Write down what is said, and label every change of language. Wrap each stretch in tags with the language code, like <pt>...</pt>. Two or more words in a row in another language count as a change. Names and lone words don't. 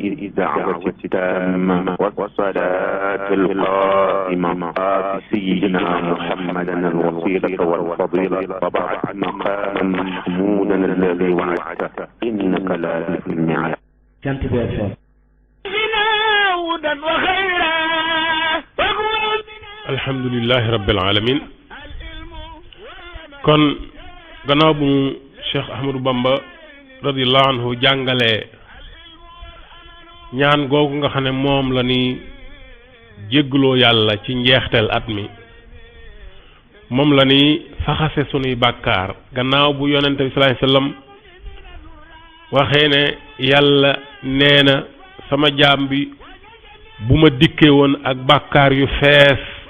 <ar>الدعوة التامة والصلاة القائمة آت سيدنا محمدا الوسيلة والفضيلة وبعث مقاما محمودا الذي وعدته إنك لا تخلف الميعاد. الحمد لله رب العالمين.</ar> <wo>kon gannaaw bu Cheikh Ahmadou Bamba</wo> <ar>رضي الله عنه</ar> <wo>jàngale ñaan googu nga xam ne moom la ni jéggaloo yàlla ci njeexteel at mi moom la ni faxase sunuy bàkkaar gannaaw bu yonente bi</wo> <ar>صلى الله عليه وسلم</ar> <wo>waxee ne yàlla nee na sama jaam bi bu ma dikkee woon ak bàkkaar yu fees</wo>